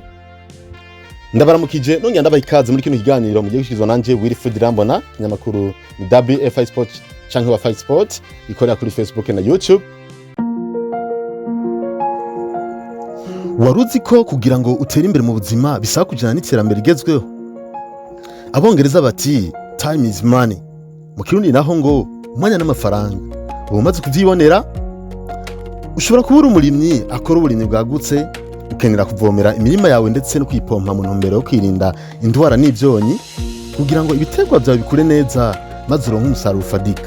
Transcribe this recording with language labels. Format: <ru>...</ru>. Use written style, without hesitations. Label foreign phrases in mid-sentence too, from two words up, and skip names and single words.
<rn>Ndabaramukije nongera ndabaha ikaze muri kino kiganiro mugiye gushikizwa nanje Wilfried Irambona, kinyamakuru WFI Sport canke wa Fight Sport ikorera kuri Facebook na YouTube. Waruzi ko kugira ngo utere imbere mu buzima bisaba kujana n'iterambere rigezweho? Abongereza bati</rn> <en>time is money,</en> <rn>mu kirundi naho ngo umwanya n'amafaranga. Ubu maze kuvyibonera, ushobora kubura umurimyi akora uburimyi bwagutse, ukenera kuvomera imirima yawe ndetse no kwipompa mu ntumbero yo kwirinda indwara n'ivyonyi kugira ngo ibiterwa byawe bikure neza maze uronke umusaruro ufadika.</rn>